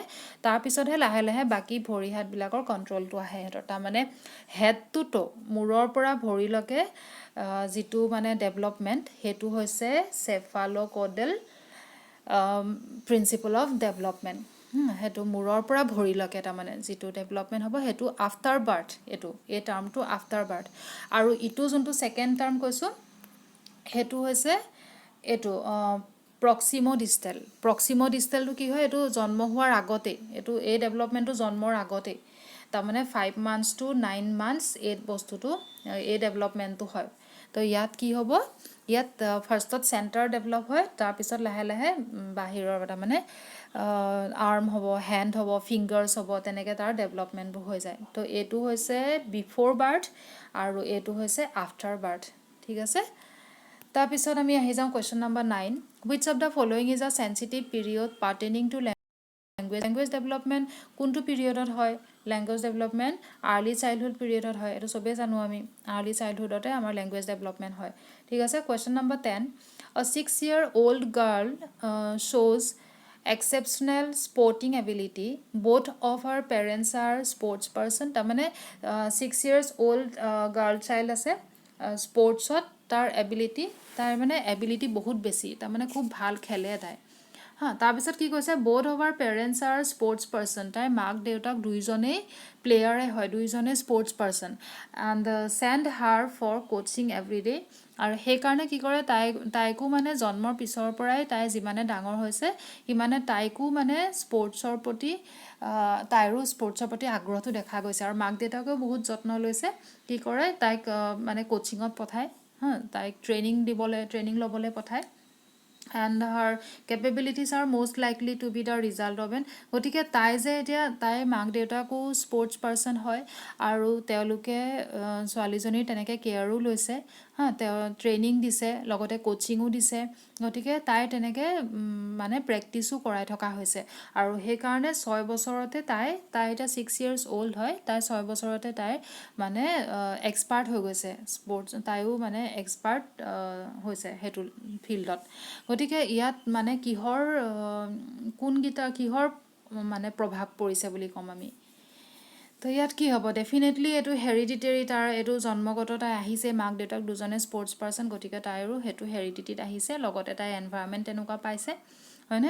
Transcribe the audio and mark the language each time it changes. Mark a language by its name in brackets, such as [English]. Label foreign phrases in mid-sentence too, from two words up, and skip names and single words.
[Assamese] তাৰপিছতহে লাহে লাহে বাকী ভৰি হাতবিলাকৰ কণ্ট্ৰলটো আহে সিহঁতৰ তাৰমানে হেডটোতো মূৰৰ পৰা ভৰিলৈকে যিটো মানে ডেভেলপমেণ্ট সেইটো হৈছে [English] cephalocaudal principle of development [Assamese] সেইটো মূৰৰ পৰা ভৰিলৈকে তাৰমানে যিটো ডেভেলপমেণ্ট হ'ব সেইটো [English] after birth [Assamese] এই টাৰ্মটো [English] after birth [Assamese] আৰু ইটো যোনটো [English] second term [Assamese] কৈছোঁ সেইটো হৈছে এইটো প্ৰক্সিম'ডিষ্টেলটো কি হয়, এইটো জন্ম হোৱাৰ আগতে, এই ডেভেলপমেণ্টটো জন্মৰ আগতে, তাৰমানে [English] 5 months to 9 months [Assamese] এই বস্তুটো এই ডেভেলপমেণ্টটো হয়। তো ইয়াত কি হ'ব, ইয়াত ফাৰ্ষ্টত চেণ্টাৰ ডেভেলপ হয়, তাৰপিছত লাহে লাহে বাহিৰৰ তাৰমানে আৰ্ম হ'ব, হেণ্ড হ'ব, ফিংগাৰ্ছ হ'ব, তেনেকৈ তাৰ ডেভেলপমেণ্টবোৰ হৈ যায়। তো এইটো হৈছে [English] before birth [Assamese] আৰু এইটো হৈছে [English] after birth. [Assamese] ঠিক আছে। তাৰপিছত আমি আহি যাওঁ কুৱেশ্যন নম্বৰ 9, [English] which of the following is a sensitive period pertaining to language development [Assamese] কোনটো পিৰিয়ডত হয়? [English] language development early childhood period [Assamese] হয়। এইটো চবেই জানো আমি, [English] early childhood [Assamese] আমাৰ [English] language development [Assamese] হয়। ঠিক আছে। কুৱেশ্যন নম্বৰ 10, [English] a 6-year-old girl shows exceptional sporting ability, both of her parents are sports person। [Assamese] তাৰমানে [English] 6 years old girl child [Assamese] আছে, স্পৰ্টছত তাৰ এবিলিটি বহুত বেছি, তাৰমানে খুব ভাল খেলে তাই। তাৰপিছত কি কৈছে, [English] both of our parents are sports person, [Assamese] তাইৰ মাক দেউতাক দুইজনেই প্লেয়াৰে হয়, দুইজনেই [English] sports person, and send her for coaching every day. [Assamese] আৰু সেইকাৰণে কি কৰে, তাইকো মানে জন্মৰ পিছৰ পৰাই তাই যিমানে ডাঙৰ হৈছে সিমানে তাইকো মানে তাইৰো স্পৰ্টছৰ প্ৰতি আগ্ৰহটো দেখা গৈছে। আৰু মাক দেউতাকেও বহুত যত্ন লৈছে, কি কৰে তাইক মানে কোচিঙত পঠায়, তাইক ট্ৰেইনিং ল'বলৈ পঠায়। [English] and her capabilities are most likely to be the result of an. [Assamese] গতিকে তাইৰ মাক দেউতাকো [English] sports person [Assamese] হয়, আৰু তেওঁলোকে ছোৱালীজনীৰ তেনেকৈ কেয়াৰো লৈছে, তেওঁ ট্ৰেইনিং দিছে, লগতে কোচিঙো দিছে। গতিকে তাই তেনেকৈ মানে প্ৰেক্টিছো কৰাই থকা হৈছে। আৰু সেইকাৰণে 6 বছৰতে তাই এতিয়া [English] 6 years old [Assamese] হয়, তাই 6 বছৰতে তাই মানে এক্সপাৰ্ট হৈ গৈছে স্পৰ্টছ, তাইও মানে এক্সপাৰ্ট হৈছে সেইটো ফিল্ডত। গতিকে ইয়াত মানে কিহৰ মানে প্ৰভাৱ পৰিছে বুলি ক'ম আমি। তো ইয়াত কি হ'ব, ডেফিনেটলি এইটো হেৰিডিটেৰী, তাৰ এইটো জন্মগত, তাই আহিছে, মাক দেউতাক দুজনে [English] sports person, [Assamese] গতিকে তাইৰো সেইটো হেৰিডিটিত আহিছে, লগতে তাই এনভাইৰনমেণ্ট তেনেকুৱা পাইছে, হয়নে?